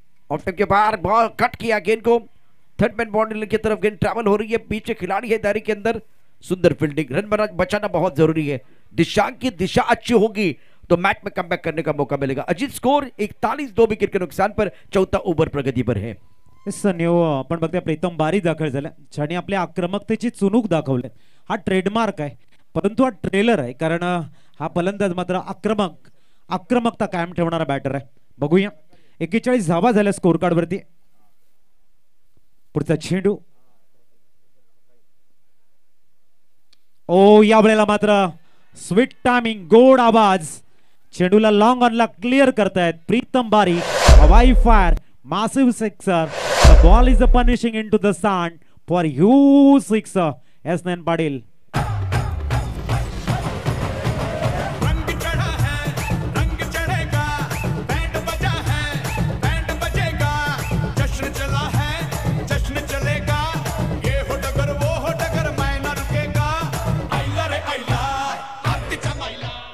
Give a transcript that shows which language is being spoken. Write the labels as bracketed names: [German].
[Hindi] Of time के बाहर ball cut किया गेंद को, थर्ड मैन बाउंड्री की तरफ गेंद ट्रैवल हो रही है, पीछे खिलाड़ी है दायरे के अंदर। सुंदर फील्डिंग, रन बचाना बहुत जरूरी है। दिशांक की दिशा अच्छी होगी तो मैच में कमबैक करने का मौका मिलेगा। अजीत स्कोर 41 2 विकेट के नुकसान पर, चौथा ओव्हर प्रगती पर है। [Marathi] आपण बघतोय प्रीतम बारी दाखल झाला, ज्याने आपल्या आक्रमकतेची चुणूक दाखवली। हा ट्रेडमार्क आहे परंतु हा ट्रेलर आहे, कारण हा फलंदाज मात्र आक्रमकता कायम ठेवणारा बॅटर आहे। बघूया 41 धावा झाल्या स्कोर कार्ड वरती। पुढचा चेंडू, ओ या वेळेला मात्र स्वीट टायमिंग, गोड आवाज, चेंडूला लॉंग ऑनला क्लियर करतायत प्रीतम बारी। [English] हवाई fire, massive sixer, the ball is punishing into the sand for huge sixer. S9 Padil. [Hindi] रंग चढ़ा है, रंग चढ़ेगा, बैंड बजा है, बैंड बजेगा, जश्न चला है, जश्न चलेगा, ये हो डगर वो हो डगर, मैं न रुकेगा, आइला रे आइला, आती चमाइला।